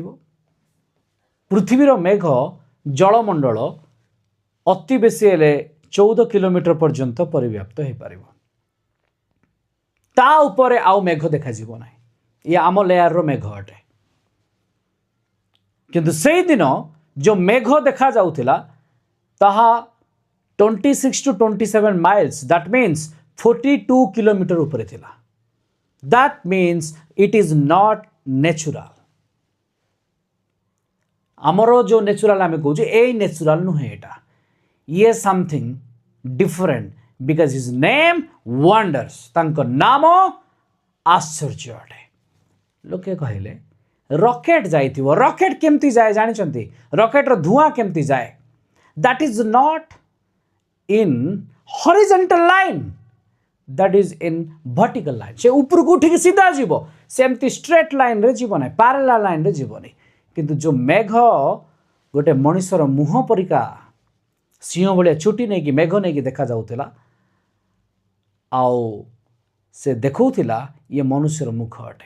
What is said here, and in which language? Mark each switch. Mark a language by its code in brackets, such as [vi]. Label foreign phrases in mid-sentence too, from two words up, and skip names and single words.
[or] ପୃଥିବୀର ମେଘ ଜଳମଣ୍ଡଳ ଅତି ବେଶୀ ହେଲେ 14 କିଲୋମିଟର ପର୍ଯ୍ୟନ୍ତ ପରିବ୍ୟାପ୍ତ ହୋଇପାରିବ, ତା ଉପରେ ଆଉ ମେଘ ଦେଖାଯିବ ନାହିଁ। ଇଏ ଆମ ଲେୟାରର ମେଘ ଅଟେ। କିନ୍ତୁ ସେଇଦିନ ଯେଉଁ ମେଘ ଦେଖାଯାଉଥିଲା ତାହା [en] 26 to 27 miles, that means 42 [or] କିଲୋମିଟର ଉପରେ ଥିଲା। [en] That means it is not natural. [or] ଆମର ଯେଉଁ ନ୍ୟାଚୁରାଲ ଆମେ କହୁଛୁ ଏଇ ନ୍ୟାଚୁରାଲ ନୁହେଁ, ଏଇଟା ଇଏ [en] something different because his name wonders, [or] ତାଙ୍କ ନାମ ଆଶ୍ଚର୍ଯ୍ୟ ଅଟେ। ଲୋକେ କହିଲେ ରକେଟ୍ ଯାଇଥିବ। ରକେଟ୍ କେମିତି ଯାଏ ଜାଣିଛନ୍ତି? ରକେଟ୍ର ଧୂଆଁ କେମିତି ଯାଏ? [en] that is not in horizontal line, that is in vertical line. [or] ସେ ଉପରକୁ ଉଠିକି ସିଧା ଯିବ, ସେମିତି ଷ୍ଟ୍ରେଟ୍ ଲାଇନ୍ରେ ଯିବ ନାହିଁ, ପ୍ୟାରାଲାଲ ଲାଇନ୍ରେ ଯିବନି। କିନ୍ତୁ ଯେଉଁ ମେଘ ଗୋଟେ ମଣିଷର ମୁହଁ ପରିକା ସିଂହ ଭଳିଆ ଚୁଟି ନେଇକି ମେଘ ନେଇକି ଦେଖାଯାଉଥିଲା ଆଉ ସେ ଦେଖାଉଥିଲା ଇଏ ମନୁଷ୍ୟର ମୁଖ ଅଟେ।